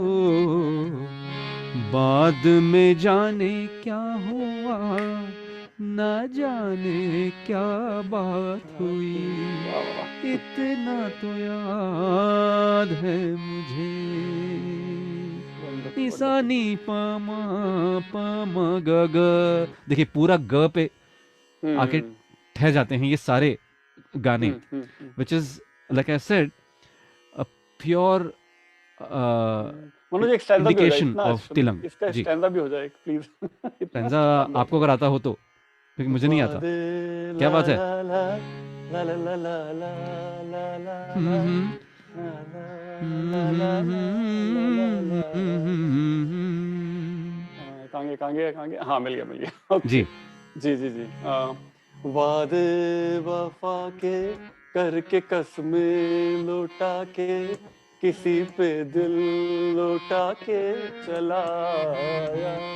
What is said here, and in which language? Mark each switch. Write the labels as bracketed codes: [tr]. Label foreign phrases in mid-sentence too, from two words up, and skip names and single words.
[hi] बाद में जाने क्या हुआ, न जाने क्या बात हुई, इतना तो याद है मुझे, निसा नी प म ग ग। देखिए पूरा ग पे आके ठह जाते हैं ये सारे गाने, [en] which is like I said a pure [hi] मनोज एक स्टैंजा भी हो जाए, इंडिकेशन इतना ऑफ तिलंग। इसका जी, स्टैंजा भी हो जाए प्लीज। इतना स्टैंजा शानदार। आपको अगर आता हो तो, क्योंकि मुझे नहीं आता। वादे क्या ला बात है। ला ला ला ला ला ला ला ला ला ला ला ला ला ला। कांगे कांगे कांगे, हाँ मिल गया ओके। जी जी जी जी। वादे वफा के करके कसमें लौटा के, किसी पे दिल लौटा के चला आया,